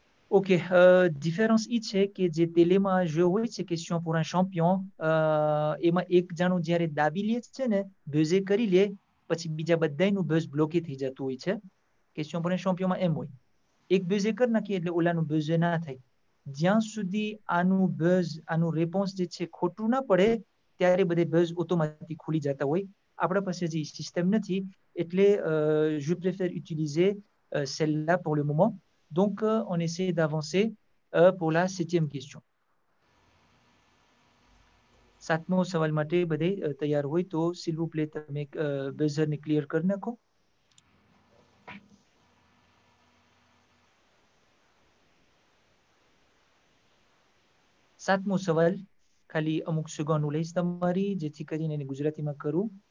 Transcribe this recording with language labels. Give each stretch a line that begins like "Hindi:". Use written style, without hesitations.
Gujarati: ok, différence ઈ છે કે જે તેલેમાં જે હોય છે question pour un champion, એમાં એક જાણું જ્યારે દાબી લે છે ને, બઝે કરી લે, પછી બીજા બધાયનું બઝ બ્લોકે થઈ જતું હોય છે. question pour un champion માં એમ હોય, એક બઝે કરી નાખીએ એટલે ઓલાનું બઝે ના થાય. જ્યાં સુધી આનું બઝ, આનું રેસ્પોન્સ જે છે ખોટું ના પડે ત્યારે બધે બઝ ઓટોમેટિક ખુલી જતા હોય. આપણા પાસે જે સિસ્ટમ નથી એટલે
French: je préfère utiliser celle-là pour le moment. Donc on essaie d'avancer pour la 7e question.
Gujarati: 7મો સવાલ માટે બધે તૈયાર હોય તો
French: s'il vous plaît
Gujarati: તમે બઝર ને ક્લિયર કરી નાખો. સાતમો સવાલ ખાલી અમુક સેકન્ડ હું લઈશ તમારી, જેથી કરીને એને ગુજરાતીમાં કરું.